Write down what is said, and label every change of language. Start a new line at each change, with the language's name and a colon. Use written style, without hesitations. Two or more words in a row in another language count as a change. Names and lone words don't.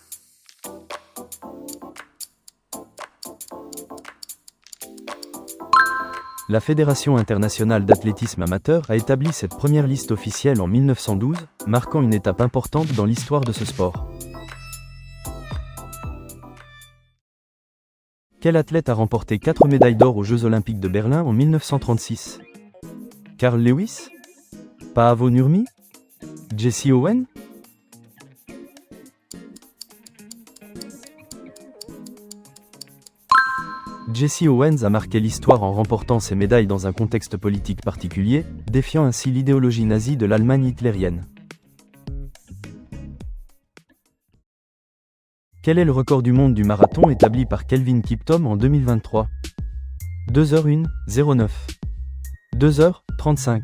French: La Fédération internationale d'athlétisme amateur a établi cette première liste officielle en 1912, marquant une étape importante dans l'histoire de ce sport. Quel athlète a remporté 4 médailles d'or aux Jeux Olympiques de Berlin en 1936? Carl Lewis? Paavo Nurmi? Jesse Owens? Jesse Owens a marqué l'histoire en remportant ces médailles dans un contexte politique particulier, défiant ainsi l'idéologie nazie de l'Allemagne hitlérienne. Quel est le record du monde du marathon établi par Kelvin Kiptum en 2023? 2h01, 09. 2h35.